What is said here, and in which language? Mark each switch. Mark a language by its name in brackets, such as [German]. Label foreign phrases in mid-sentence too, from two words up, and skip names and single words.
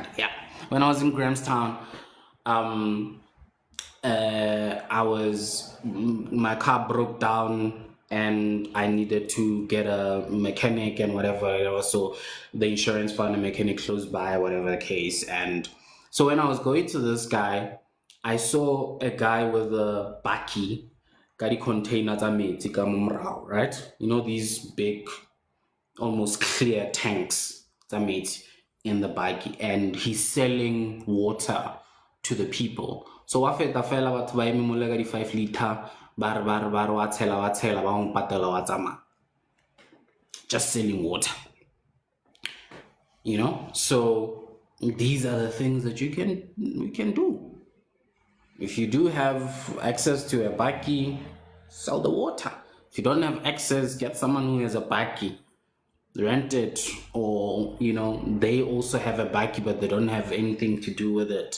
[English] Yeah, when I was in Grahamstown, um, my car broke down and I needed to get a mechanic and whatever. So the insurance found a mechanic close by, whatever the case. And so when I was going to this guy, I saw a guy with a baki, gari container [Tswana] tsa metsi ka mo morao, [English] right? You know, these big, almost clear tanks [Tswana] tsa metsi [English] in the baki, and he's selling water to the people. [Tswana] So wa feta fela batho ba eme mole ka di 5 liter ba re wa tshela ba mo patela wa tsamaya, [English] just selling water, you know. So these are the things that we can do. If you do have access to a baki, sell the water. If you don't have access, get someone who has a baki, rent it, or you know, they also have a baki but they don't have anything to do with it.